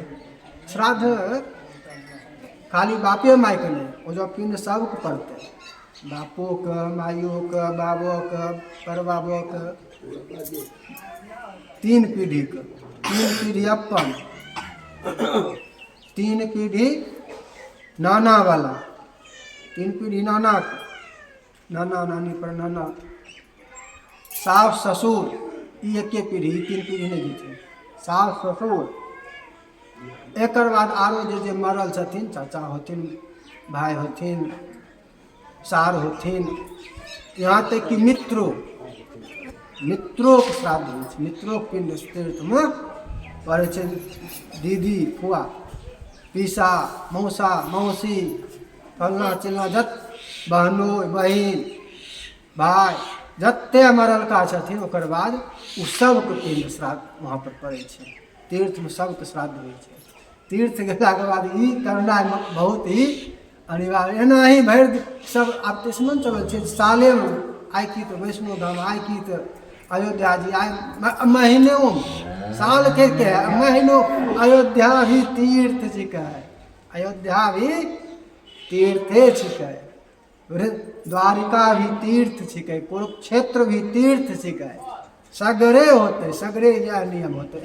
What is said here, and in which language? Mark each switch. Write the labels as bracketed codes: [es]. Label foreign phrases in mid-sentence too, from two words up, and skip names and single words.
[anp] श्राद्ध खाली बापे माय के नहीं, वो जो पिंड सबके पड़ते, बापो के, माइयो के, बाबो के, परबाबो के, 3 पीढ़ी के, 3 पीढ़ी अपन, 3 पीढ़ी नाना वाला, 3 पीढ़ी नाना के, नाना नानी पर नाना, सास ससुर, ये एके पीढ़ी, 3 पीढ़ी नहीं जीते, सास ससुर। एक बाद आरो जे मरल छथिन, चाचा होथिन, भाई होथिन, सार होथिन, यहाँ तक कि मित्रों के श्राद्ध होइ छै, मित्रों के पिंड तीर्थ में पड़े छै। दीदी, फुआ, पीसा, मौसा, मौसी, फलना चिलना, बहनो बहिन भाई जत्ते मरल का छथिन, ओकर बाद उ सबके पिंड श्राद्ध वहाँ पर पड़े छै। तीर्थ में सबके श्राद्ध होइ छै। तीर्थ गेला के बाद ई करना बहुत ही अनिवार्य। एना ही भरि सब आब तिस्मन चलल छै, साले में आइ की तो वैष्णो धाम, आइ की तो अयोध्या जी, आइ महीनों साल के महीनों अयोध्या भी तीर्थ छिकै, अयोध्या भी तीर्थे छिकै, द्वारिका भी तीर्थ छिकै, कुरुक्षेत्र भी तीर्थ छिकै, सगरे होते, सगरे यह नियम होते।